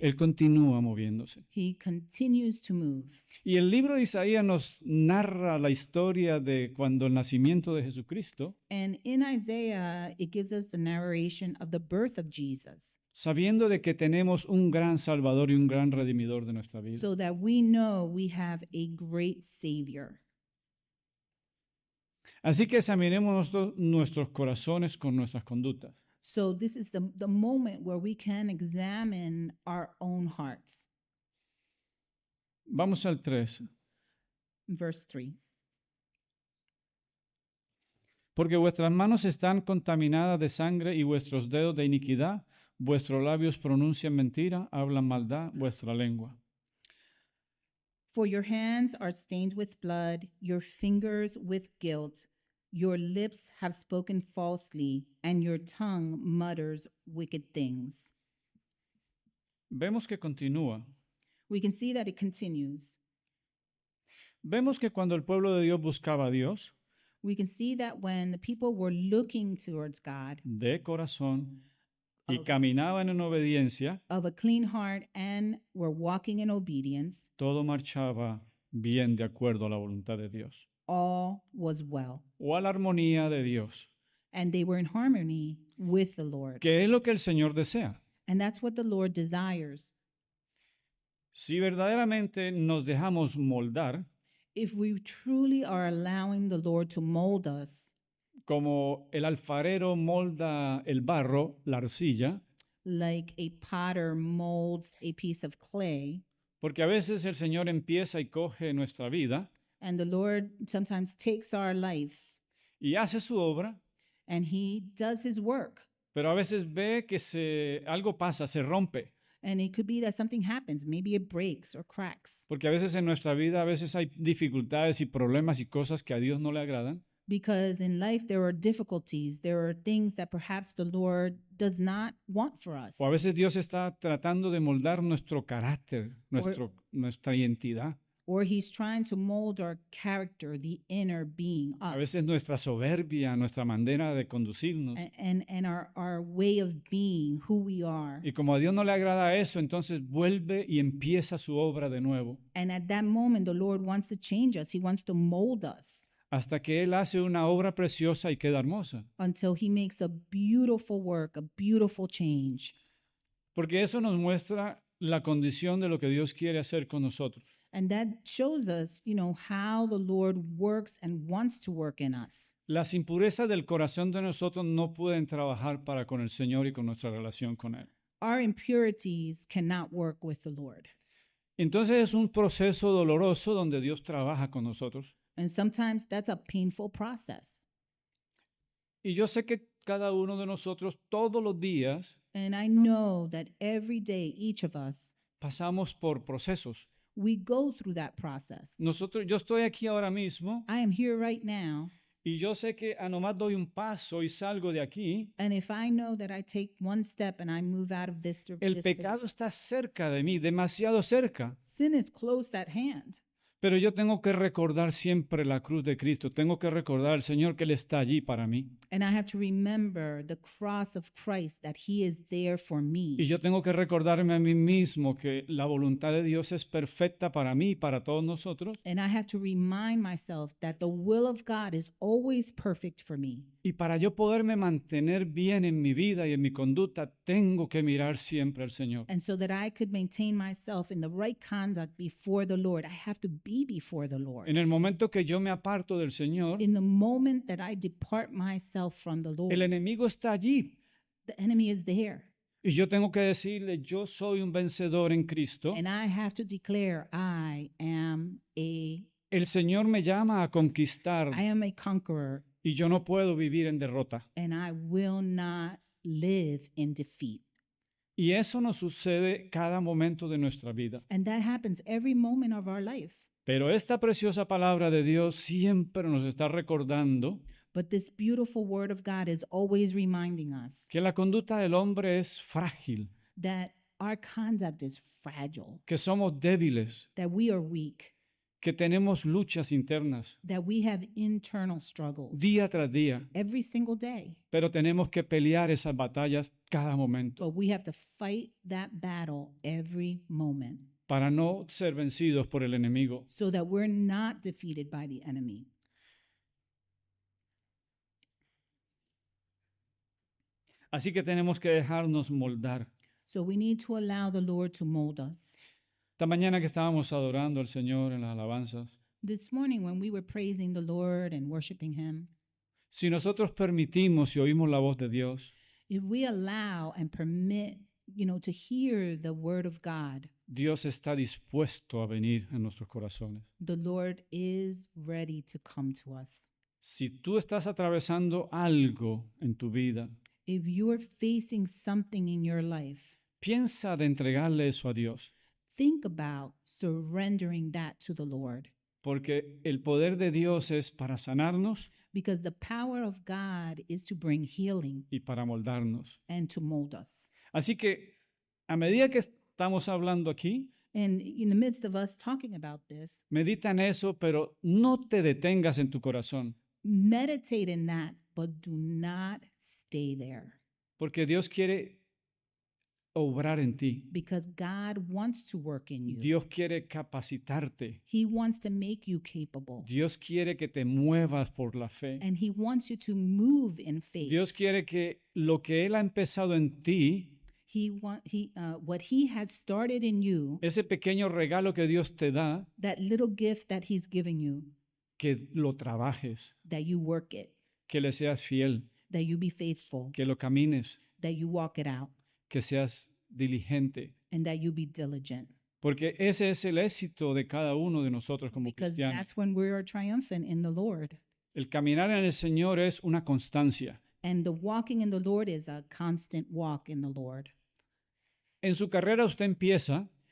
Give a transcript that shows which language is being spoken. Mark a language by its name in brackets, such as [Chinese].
[Spanish] Él continúa moviéndose. [English] He continues to move. [Spanish] Y el libro de Isaías nos narra la historia de cuando el nacimiento de Jesucristo, [English] And in Isaiah, it gives us the narration of the birth of Jesus, [Spanish] sabiendo de que tenemos un gran Salvador y un gran Redimidor de nuestra vida. [English] so that we know we have a great Savior. [Spanish] Así que examinemos nuestros corazones con nuestras conductas. [English] So this is the moment where we can examine our own hearts. [Spanish] Vamos al 3. [English] Verse 3. [Spanish] Porque vuestras manos están contaminadas de sangre y vuestros dedos de iniquidad, vuestros labios pronuncian mentira, hablan maldad, vuestra lengua. [English] For your hands are stained with blood, your fingers with guilt. Your lips have spoken falsely, and your tongue mutters wicked things. [Spanish] Vemos que continúa. [English] We can see that it continues. [Spanish] Vemos que cuando el pueblo de Dios buscaba a Dios [English] We can see that when the people were looking towards God [Spanish] de corazón y [English] of, [Spanish] caminaban en obediencia, [English] of a clean heart and were walking in obedience, [Spanish] todo marchaba bien de acuerdo a la voluntad de Dios [English] all was well. [Spanish] o a la armonía de Dios, [English] And they were in harmony with the Lord. [Spanish] que es lo que el Señor desea. [English] And that's what the Lord desires. [Spanish] Si verdaderamente nos dejamos moldar, [English] If we truly are allowing the Lord to mold us, [Spanish] como el alfarero molda el barro, la arcilla, [English] like a potter molds a piece of clay, [Spanish] porque a veces el Señor empieza y coge nuestra vida [English] and the Lord sometimes takes our life [Spanish] y hace su obra, [English] and he does his work. [Spanish] pero a veces ve que algo pasa, se rompe, [English] And it could be that something happens, maybe it breaks or cracks. [Spanish] porque a veces en nuestra vida, a veces hay dificultades y problemas y cosas que a Dios no le agradan. [English] Because in life there are difficulties, there are things that perhaps the Lord does not want for us. [Spanish] O a veces Dios está tratando de moldar nuestro carácter, nuestra identidad. [English] Or he's trying to mold our character, the inner being, [Spanish] A [English] us. [Spanish] veces nuestra soberbia, nuestra manera de conducirnos. [English] And our way of being, who we are. [Spanish] Y como a Dios no le agrada eso, entonces vuelve y empieza su obra de nuevo. [English] And at that moment, the Lord wants to change us. He wants to mold us [Spanish] Hasta que Él hace una obra preciosa y queda hermosa. [English] until he makes a beautiful work, a beautiful change. [Spanish] Porque eso nos muestra la condición de lo que Dios quiere hacer con nosotros. [English] And that shows us, how the Lord works and wants to work in us. [Spanish] Las impurezas del corazón de nosotros no pueden trabajar para con el Señor y con nuestra relación con Él. [English] Our impurities cannot work with the Lord. [Spanish] Entonces es un proceso doloroso donde Dios trabaja con nosotros. [English] And sometimes that's a painful process. [Spanish] Y yo sé que cada uno de nosotros todos los días [English] And I know that every day, each of us, [Spanish] pasamos por procesos. [English] we go through that process. [Spanish] Yo estoy aquí ahora mismo [English] I am here right now. [Spanish] y yo sé que a nomás doy un paso y salgo de aquí, [English] And if I know that I take one step and I move out of this [Spanish] el pecado [English] space, [Spanish] está cerca de mí, demasiado cerca. [English] sin is close at hand. [Spanish] Pero yo tengo que recordar siempre la cruz de Cristo. Tengo que recordar al Señor que Él está allí para mí. [English] And I have to remember the cross of Christ, that he is there for me. [Spanish] Y yo tengo que recordarme a mí mismo que la voluntad de Dios es perfecta para mí y para todos nosotros. [English] And I have to remind myself that the will of God is always perfect for me. [Spanish] Y para yo poderme mantener bien en mi vida y en mi conducta, tengo que mirar siempre al Señor. [English] And so that I could maintain myself in the right conduct before the Lord, I have to be before the Lord. [Spanish] En el momento que yo me aparto del Señor, [English] In the moment that I depart myself from the Lord, [Spanish] el enemigo está allí. [English] the enemy is there. [Spanish] Y yo tengo que decirle, yo soy un vencedor en Cristo. [English] And I have to declare, I am [Spanish] El Señor me llama a conquistar [English] a conqueror, [Spanish] y yo no puedo vivir en derrota. [English] and I will not live in defeat. [Spanish] Y eso nos sucede cada momento de nuestra vida. [English] And that happens every moment of our life. [Spanish] Pero esta preciosa palabra de Dios siempre nos está recordando [English] But this beautiful word of God is always reminding us [Spanish] que la conducta del hombre es frágil, [English] that our conduct is fragile, [Spanish] que somos débiles, [English] that we are weak, [Spanish] que tenemos luchas internas [English] that we have internal struggles [Spanish] día tras día, [English] every single day. [Spanish] pero tenemos que pelear esas batallas cada momento [English] But we have to fight that battle every moment [Spanish] para no ser vencidos por el enemigo. [English] so that we're not defeated by the enemy. [Spanish] Así que tenemos que dejarnos moldar. [English] So we need to allow the Lord to mold us. [Spanish] Esta mañana que estábamos adorando al Señor en las alabanzas, [English] This morning, when we were praising the Lord and worshiping Him, [Spanish] si nosotros permitimos y oímos la voz de Dios, [English] if we allow and permit, to hear the word of God, [Spanish] Dios está dispuesto a venir a nuestros corazones. [English] the Lord is ready to come to us. [Spanish] Si tú estás atravesando algo en tu vida, [English] If you're facing something in your life, [Spanish] piensa de entregarle eso a Dios, [English] think about surrendering that to the Lord, [Spanish] porque el poder de Dios es para sanarnos [English] because the power of God is to bring healing [Spanish] y para moldarnos. [English] and to mold us. [Spanish] Así que a medida que estamos hablando aquí, [English] And in the midst of us talking about this, [Spanish] Medita en eso, pero no te detengas en tu corazón, [English] meditate in that, but do not stay there. [Spanish] porque Dios quiere obrar en ti. [English] Because God wants to work in you. [Spanish] Dios quiere capacitarte. [English] He wants to make you capable. [Spanish] Dios quiere que te muevas por la fe. [English] And He wants you to move in faith. [Spanish] Dios quiere que lo que Él ha empezado en ti, [English] What He had started in you, [Spanish] ese pequeño regalo que Dios te da, [English] that little gift that He's given you, [Spanish] que lo trabajes, [English] that you work it, [Spanish] que le seas fiel, [English] that you be faithful, [Spanish] que lo camines, [English] that you walk it out, [Spanish] que seas diligente. [English] and that you be diligent. [Spanish] Porque ese es el éxito de cada uno de nosotros como [English] Because [Spanish] cristianos. [English] that's when we are triumphant in the Lord. [Spanish] El caminar en el Señor es una constancia. [English] And the walking in the Lord is a constant walk in the Lord. [Spanish] En su carrera usted empieza